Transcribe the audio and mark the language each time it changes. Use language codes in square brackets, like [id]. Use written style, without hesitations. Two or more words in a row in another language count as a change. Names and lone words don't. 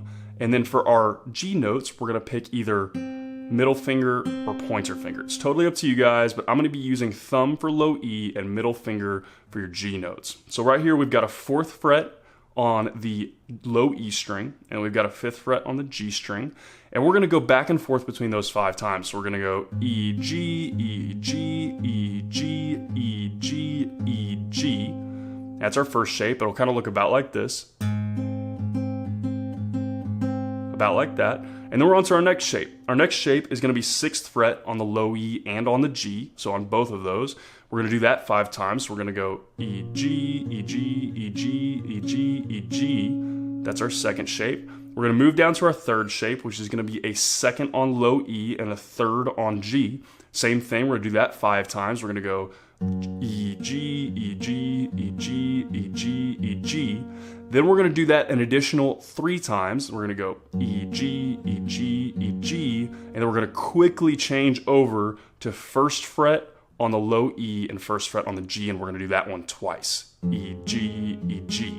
[en] And then for our G notes, we're going to pick either middle finger or pointer finger. It's totally up to you guys, but I'm going to be using thumb for low E and middle finger for your G notes. So right here we've got a 4th fret on the low E string, and we've got a 5th fret on the G string, and we're going to go back and forth between those 5 times. So we're going to go E, G, E, G, E, G, E, G, E, G. That's our first shape. It'll kind of look about like this. About like that. And then we're on to our next shape. Our next shape is going to be 6th fret on the low E and on the G, so on both of those. We're going to do that 5 times. So we're going to go E, G, E, G, E, G, E, G, E, G. That's our second shape. We're going to move down to our third shape, which is going to be a 2nd on low E and a 3rd on G. Same thing, we're going to do that 5 times. We're going to go E, G, E, G, E, G, E, G, E, G. Then we're going to do that an additional 3 times. We're going to go E, G, E, G, E, G, and then we're going to quickly change over to 1st fret on the low E and 1st fret on the G, and we're going to do that one twice. E, G, E, G.